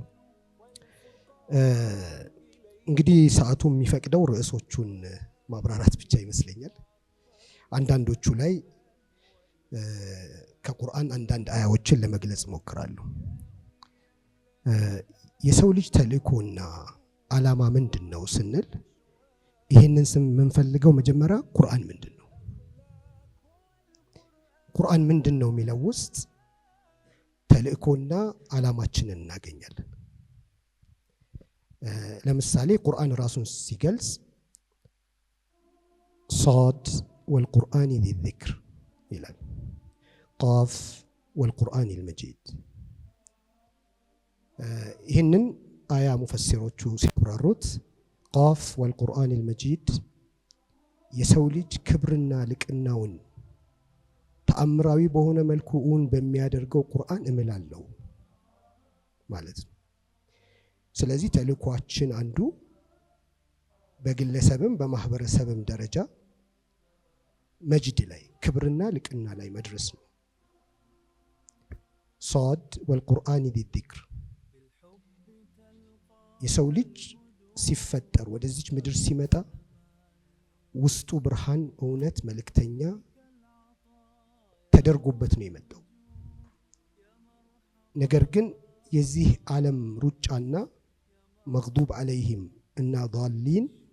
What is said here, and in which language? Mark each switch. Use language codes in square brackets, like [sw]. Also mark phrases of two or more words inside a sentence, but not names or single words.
[am] እንግዲህ ሰዓቱ የሚፈቅደው ርዕሶቹን ማብራራት ብቻ ይመስለኛል። አንዳንዶቹ ላይ ከቁርአን አንዳንድ አያዎችን ለመግለጽ ሞክራለሁ። የሰው ልጅ ተልእኮና ዓላማ ምንድነው ስንል ይሄንን ስም የምንፈልገው መጀመሪያ ቁርአን ምንድነው? ቁርአን ምንድነው የሚለው ውስጥ ተልእኮና ዓላማችንን እናገኛለን። ለምሳሌ ቁርአን ራሱን ሲገልጽ [ar] صاد والقرآن ذي الذكر [am] ይላል። [ar] قاف والقرآن المجيد [am] ይህንን አያ ሙፈሲሮቹ ሲብራሩት [ar] قاف والقرآن المجيد [am] የሰው ልጅ ክብርና ልቅናውን ተአምራዊ በሆነ መልኩ በሚያደርገው ቁርአን እምላለሁ ማለት ነው። ስለዚህ ተልኳችን አንዱ በግለሰብም በማህበረሰብም ደረጃ መጅድ ላይ ክብርና ልቅና ላይ መድረስ ነው። [ar] صاد والقرآن ذي الذكر [am] የሰው ልጅ ሲፈጠር ወደዚች ምድር ሲመጣ ውስጡ ብርሃን፣ እውነት፣ መልእክተኛ ተደርጎበት ነው የመጣው። ነገር ግን የዚህ ዓለም ሩጫና [ar] مغضوب عليهم [am] እና ዳሊን